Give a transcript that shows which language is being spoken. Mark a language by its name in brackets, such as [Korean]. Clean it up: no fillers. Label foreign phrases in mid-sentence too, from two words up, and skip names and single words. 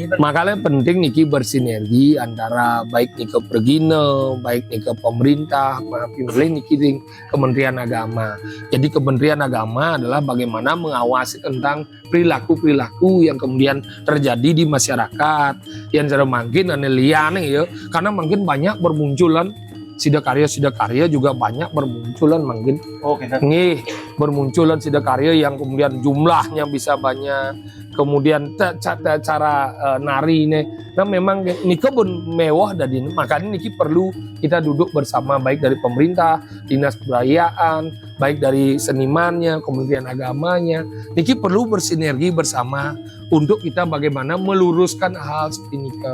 [Indonesian] makanya penting niki bersinergi antara baik niki pergine baik niki pemerintah pilih niki Kementerian Agama. Jadi Kementerian Agama adalah bagaimana mengawasi tentang perilaku-perilaku yang kemudian terjadi di masyarakat yang jarang mungkin [Balinese] ane liane [Indonesian] ya karena mungkin banyak bermunculan sidakarya juga banyak bermunculan mungkin nih bermunculan sidakarya yang kemudian jumlahnya bisa banyak kemudian cara nari ini nah memang ini kebun mewah dari ini makanya niki perlu kita duduk bersama baik dari pemerintah dinas kebudayaan baik dari senimannya Kementerian Agamanya niki perlu bersinergi bersama untuk kita bagaimana meluruskan hal seperti ini